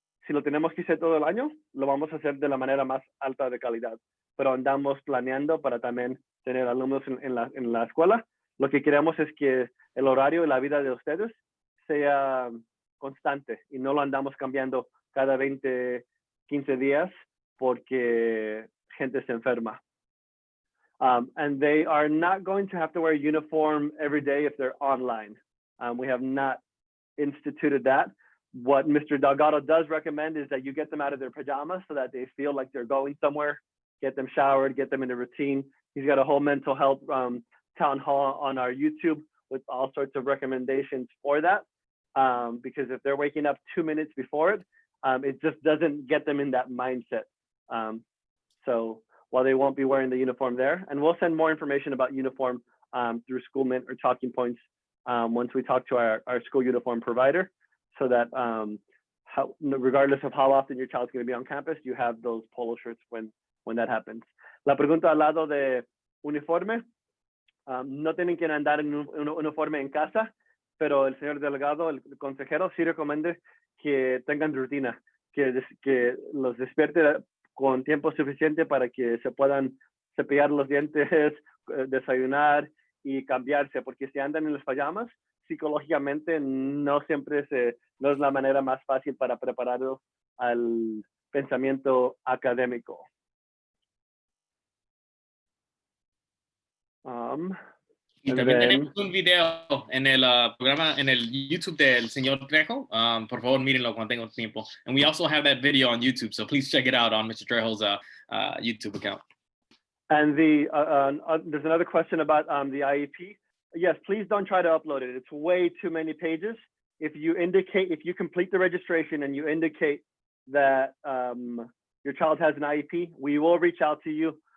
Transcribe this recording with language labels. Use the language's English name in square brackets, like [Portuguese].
[Spanish] Si lo tenemos que hacer todo el año, lo vamos a hacer de la manera más alta de calidad, pero andamos planeando para también tener alumnos en la escuela. Lo que queremos es que el horario y la vida de ustedes sea constante y no lo andamos cambiando cada 20, 15 días porque gente se enferma. [English] And they are not going to have to wear a uniform every day if they're online. We have not instituted that. What Mr. Delgado does recommend is that you get them out of their pajamas so that they feel like they're going somewhere, get them showered, get them in a routine. He's got a whole mental health town hall on our YouTube with all sorts of recommendations for that. Because if they're waking up 2 minutes before it just doesn't get them in that mindset. So while they won't be wearing the uniform there, and we'll send more information about uniform through School Mint or Talking Points once we talk to our school uniform provider, so that regardless of how often your child's going to be on campus, you have those polo shirts when that happens. [Spanish] La pregunta al lado de uniforme, no tienen que andar en un uniforme en casa, pero el señor delegado, el consejero, sí recomienda que tengan rutina, que los despierte con tiempo suficiente para que se puedan cepillar los dientes, desayunar y cambiarse, porque si andan en los pajamas, psicológicamente no siempre no es la manera más fácil para prepararlos al pensamiento académico. Y también tenemos un video en el programa, en el YouTube del señor Trejo. Por favor, mírenlo cuando tengan tiempo. [English] And we also have that video on YouTube, so please check it out on Mr. Trejo's YouTube account. And there's another question about the IEP. Yes, please don't try to upload it. It's way too many pages. If you complete the registration and you indicate that your child has an IEP, we will reach out to you.